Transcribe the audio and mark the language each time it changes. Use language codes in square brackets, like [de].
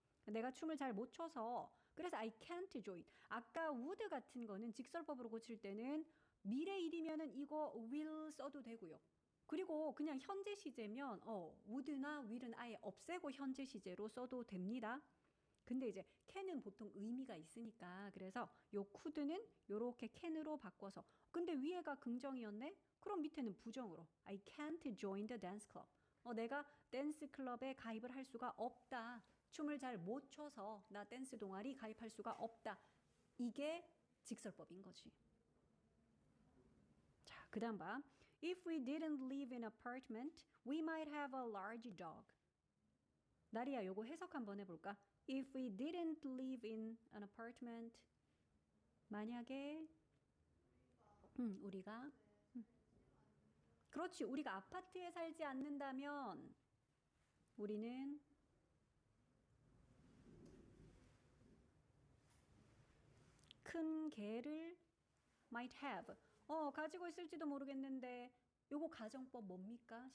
[ko] 내가 춤을 잘 못 춰서 그래서 [en] I can't join. [ko] 아까 would 같은 거는 직설법으로 고칠 때는 미래 일이면은 이거 will 써도 되고요. 그리고 그냥 현재 시제면 would나 will은 아예 없애고 현재 시제로 써도 됩니다. 근데 이제 can은 보통 의미가 있으니까 그래서 요 could는 요렇게 can으로 바꿔서 근데 위에가 긍정이었네? 그럼 밑에는 부정으로 [en] I can't join the dance club. [ko] 내가 댄스 클럽에 가입을 할 수가 없다. 춤을 잘 못 춰서 나 댄스 동아리 가입할 수가 없다. 이게 직설법인 거지. 자, 그 다음 봐. [en] If we didn't live in an apartment, we might have a large dog. [ko] 나리야, 요거 해석 한번 해볼까? [en] If we didn't live in an apartment, [ko] 만약에 우리가 그렇지, 우리가 아파트에 살지 않는다면 우리는 큰 개를 [en] might have [ko] 가지고 있을지도 모르겠는데 요거 가정법 뭡니까?